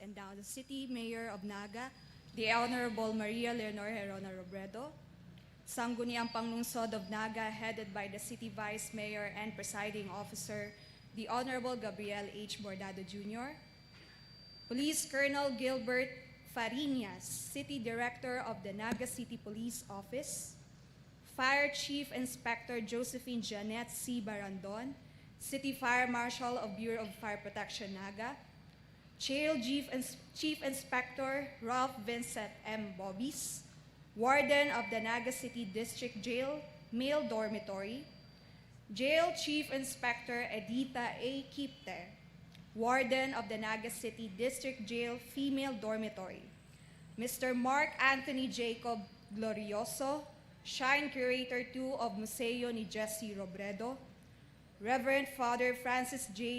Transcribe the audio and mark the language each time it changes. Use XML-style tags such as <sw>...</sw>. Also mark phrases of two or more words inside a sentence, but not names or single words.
<en>and now the City Mayor of Naga, the Honorable Maria Leonor Herona Robredo, Sangguniang Panglungsod of Naga, headed by the City Vice Mayor and Presiding Officer, the Honorable Gabriel H. Bordado Jr., Police Colonel Gilbert Fariñas, City Director of the Naga City Police Office, Fire Chief Inspector Josephine Janet C. Barandon, City Fire Marshal of Bureau of Fire Protection Naga, Jail Chief Inspector Ralph Vincent M. Bobis, Warden of the Naga City District Jail, Male Dormitory, Jail Chief Inspector Edita A. Kipte, Warden of the Naga City District Jail, Female Dormitory, Mr. Mark Anthony Jacob Glorioso, Shrine Curator 2 of Museo ni Jesse Robredo, Reverend Father Francis J.</en>